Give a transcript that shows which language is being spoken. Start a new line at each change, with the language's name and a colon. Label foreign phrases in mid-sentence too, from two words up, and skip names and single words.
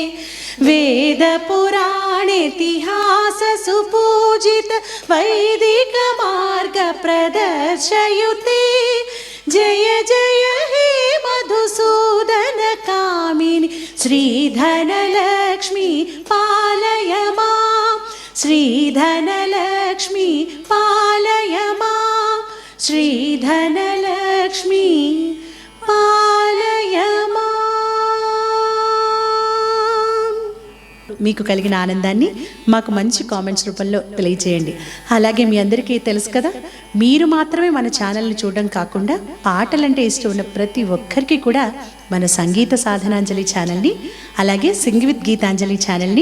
Sanskrit: वेदपुराणेतिहास सुपूजित वैदिक मार्ग प्रदर्शयुते जय जय हे मधुसूदन कामिनि श्रीधनलक्ष्मी पालय माम् श्रीधनलक्ष्मी శ్రీధనలక్ష్మి పాలయ మాం.
Telugu: మీకు కలిగిన ఆనందాన్ని మాకు మంచి కామెంట్స్ రూపంలో తెలియజేయండి. అలాగే మీ అందరికీ తెలుసు కదా, మీరు మాత్రమే మన ఛానల్ని చూడడం కాకుండా పాటలంటే ఇష్టం ఉన్న ప్రతి ఒక్కరికి కూడా మన సంగీత సాధనాంజలి ఛానల్ని, అలాగే సింగ్ విత్ గీతాంజలి ఛానల్ని